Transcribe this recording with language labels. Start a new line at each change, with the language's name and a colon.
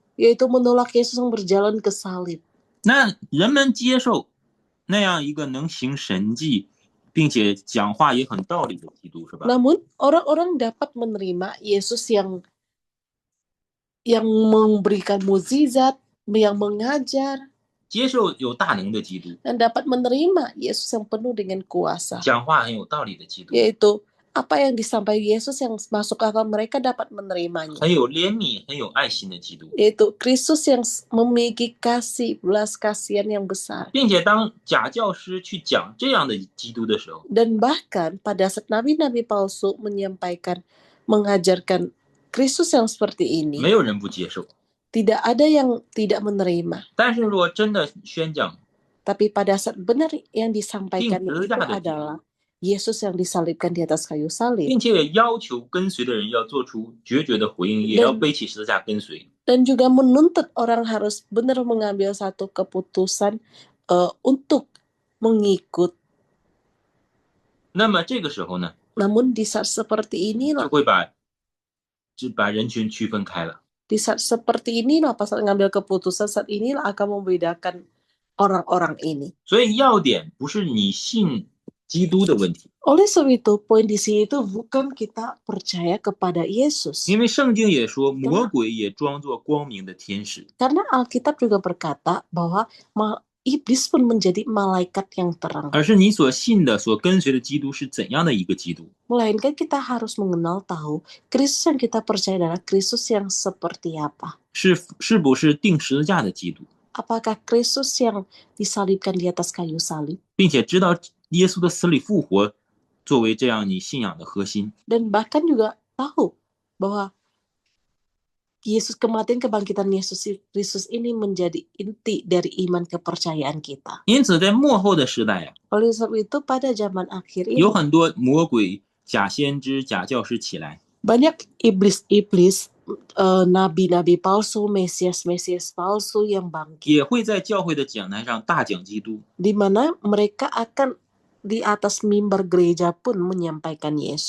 Indonesian: Yaitu menolak Yesus yang berjalan ke salib.
Chinese: 那人们接受那样一个能行神迹，并且讲话也很道理的基督，是吧？
Indonesian: Namun orang-orang dapat menerima Yesus yang memberikan mukjizat, yang mengajar,
Chinese: 接受有大能的基督，
Indonesian: dan dapat menerima Yesus yang penuh dengan kuasa.
Chinese: 讲话很有道理的基督，
Indonesian: Yaitu apa yang disampaikan Yesus yang masuk akal mereka dapat menerimanya.
Chinese: 很有怜悯、很有爱心的基督。
Indonesian: Yaitu Kristus yang memiliki belas kasihan yang besar.
Chinese: 并且当假教师去讲这样的基督的时候，
Indonesian: Dan bahkan pada saat nabi-nabi palsu mengajarkan Kristus yang seperti ini,
Chinese: 没有人不接受。
Indonesian: tidak ada yang tidak menerima.
Chinese: 但是如果真的宣讲，
Indonesian: Tapi pada saat benar yang disampaikan itu adalah Yesus yang disalibkan di atas kayu salib.
Chinese: 并且也要求跟随的人要做出决绝的回应，也要背起十字架跟随。
Indonesian: Dan juga menuntut orang harus benar mengambil satu keputusan untuk mengikut.
Chinese: 那么这个时候呢，
Indonesian: Namun di saat seperti
Chinese: 就
Indonesian: inilah,
Chinese: 会把人群区分开了。
Indonesian: di saat seperti inilah pas mengambil keputusan, saat inilah akan membedakan orang-orang ini.
Chinese: 所以要点不是你信基督的问题，
Indonesian: Oleh sebab itu, poin di sini itu bukan kita percaya kepada Yesus.
Chinese: 因为圣经也说魔鬼也装作光明的天使。
Indonesian: Karena Alkitab juga berkata bahwa iblis pun menjadi malaikat yang terang.
Chinese: 而是你所信的、所跟随的基督是怎样的一个基督。
Indonesian: Melainkan kita harus mengenal tahu Kristus yang kita percaya adalah Kristus yang seperti apa.
Chinese: 是不是定十字架的基督，
Indonesian: Apakah Kristus yang disalibkan di atas kayu salib?
Chinese: 并且知道耶稣的死里复活作为这样你信仰的核心。
Indonesian: Dan bahkan juga tahu bahwa Yesus kematian kebangkitan Yesus Kristus ini menjadi inti dari iman kepercayaan kita.
Chinese: 因此，在末后的时代呀、
Indonesian: Oleh sebab itu pada zaman akhir ini
Chinese: 有很多魔鬼、假先知、假教师起来，
Indonesian: banyak iblis-iblis, nabi-nabi palsu, mesias-mesias palsu yang bangkit,
Chinese: 也会在教会的讲台上大讲基督，
Indonesian: di mana mereka akan di atas mimbar gereja pun menyampaikan Yesus,